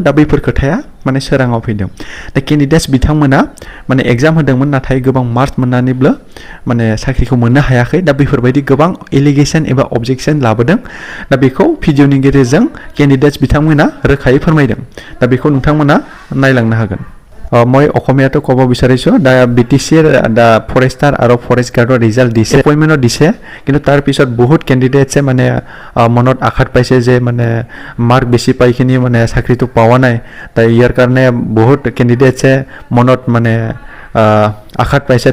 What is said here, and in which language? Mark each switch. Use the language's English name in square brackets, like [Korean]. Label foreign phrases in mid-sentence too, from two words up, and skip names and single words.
[Bodo] दा बैफोर खोथाया माने सोराङाव फैदों। दा केन्डिडेट्स बिथांमोना माने एग्जाम होदोंमोन, नाथाय गोबां मार्क्स मोननानैबो माने साख्रिखौ मोननो हायाखै। दा बेफोरबायदि गोबां एलिगेशन एबा अबजेक्शन लाबोदों। दा बेखौ भिडिअनि गेजेरजों केन्डिडेट्स बिथांमोना रोखायै फोरमायदों। दा बेखौ नोंथांमोना नायलांनो हागोन। [Assamese] মই অসমীয়াটো ক'ব বিচাৰিছোঁ। দা BTCৰ দা ফৰেষ্টাৰ আৰু ফৰেষ্ট গাৰ্ডৰ ৰিজাল্ট দিছে, এপইণ্টমেণ্টত দিছে, কিন্তু তাৰ পিছত বহুত কেণ্ডিডেটছে মানে মনত আঘাত পাইছে যে মানে মাৰ্ক বেছি পাইখিনি মানে চাকৰিটো পোৱা নাই। তাই ইয়াৰ কাৰণে বহুত কেণ্ডিডেটছে মনত মানে আঘাত পাইছে।